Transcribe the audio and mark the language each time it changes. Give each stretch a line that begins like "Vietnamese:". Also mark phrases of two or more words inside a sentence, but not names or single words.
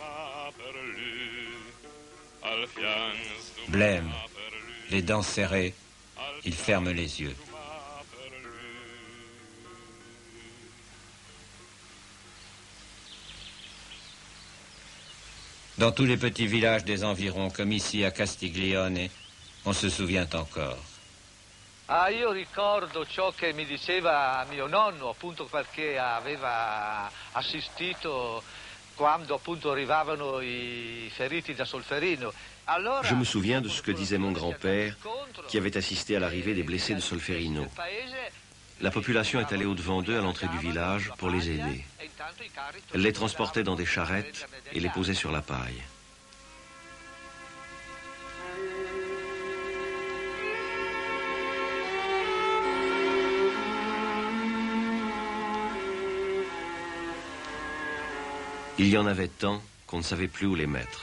French: Blême, les dents serrées, il ferme les yeux. Dans tous les petits villages des environs, comme ici à Castiglione, on se souvient encore.
Italian: Ah, io ricordo ciò che mi diceva mio nonno, appunto perché aveva assistito quando appunto arrivavano I feriti da Solferino. Allora,
French: Je me souviens de ce que disait mon grand-père, qui avait assisté à l'arrivée des blessés de Solferino. La population est allée au-devant d'eux à l'entrée du village pour les aider. Elle les transportait dans des charrettes et les posait sur la paille. Il y en avait tant qu'on ne savait plus où les mettre.